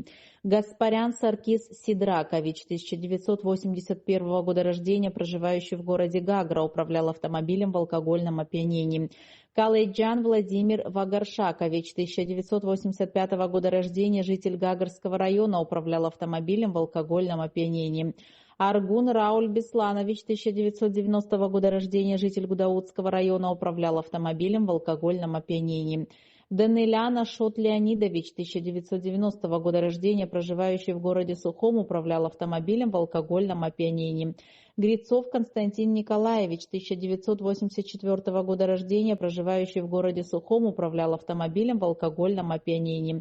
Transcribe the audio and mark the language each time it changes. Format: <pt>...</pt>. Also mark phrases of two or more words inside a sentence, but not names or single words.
<ru>Гаспарян Саркис Сидракович, 1981 года рождения, проживающий в городе Гагра, управлял автомобилем в алкогольном опьянении. Калейджан Владимир Вагаршакович, 1985 года рождения, житель Гагарского района, управлял автомобилем в алкогольном опьянении. Аргун Рауль Бесланович, 1990 года рождения, житель Гудаутского района, управлял автомобилем в алкогольном опьянении. Данилян Ашот Леонидович, 1990 года рождения, проживающий в городе Сухом, управлял автомобилем в алкогольном опьянении. Грицов Константин Николаевич, 1984 года рождения, проживающий в городе Сухом, управлял автомобилем в алкогольном опьянении.</ru>